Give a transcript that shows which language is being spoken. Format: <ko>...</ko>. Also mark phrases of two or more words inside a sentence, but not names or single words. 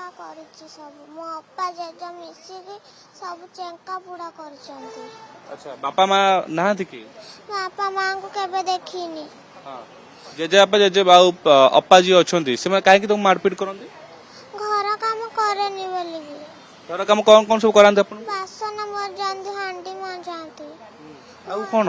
<or>କରିଛି ସବୁ ମୋ ଅପା ଜେଜ ମିଶିକି ସବୁ ଚେଙ୍କା ପୁଡ଼ା କରିଛନ୍ତି। ଆଚ୍ଛା ବାପା ମା नाହାନ୍ତି କି? ବାପା ମାଙ୍କୁ କେବେ ଦେଖିନି। ହଁ ଜେଜେବାପା ଜେଜେ ବାଉ ଅପା ଯିଏ ଅଛନ୍ତି ସେମାନେ କାହିଁକି ତମକୁ ମାରପିଟ କରନ୍ତି? ଘର କାମ କରେନି ବୋଲିକି। ଘର କାମ କଣ ସବୁ କରାନ୍ତି ଆପଣ? ବାସନ ମଜାନ୍ତି ହାଣ୍ଡି ମଜାନ୍ତି ଆଉ ଘର କଣ?</or>